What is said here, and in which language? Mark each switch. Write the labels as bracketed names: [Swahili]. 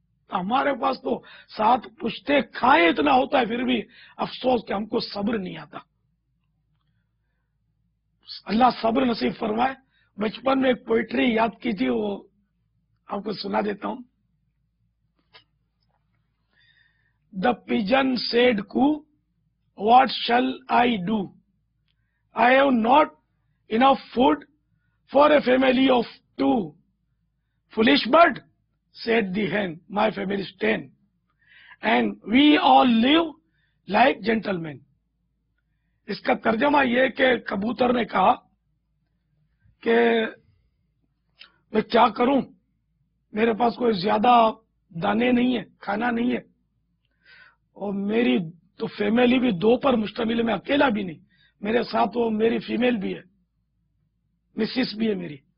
[Urdu] ہمارے پاس تو ساتھ پشتے کھائیں اتنا ہوتا ہے، پھر بھی افسوس کہ ہم کو صبر نہیں آتا. اللہ صبر نصیب فرمائے. بچپن میں ایک پوئٹری یاد کی تھی، وہ آپ کو سنا دیتا ہوں. [English] The pigeon said coo, what shall I do? I have not enough food for a family of 2. Foolish bird, said the hen, my family is 10. And we all live like gentlemen. [Urdu] اس کا ترجمہ یہ کہ کبوتر نے کہا کہ میں کیا کروں، میرے پاس کوئی زیادہ دانے نہیں ہے، کھانا نہیں ہے، اور میری تو فیملی بھی 2 پر مشتمل ہے، میں اکیلا بھی نہیں، میرے ساتھ وہ میری فیمیل بھی ہے، مسز بھی ہے میری.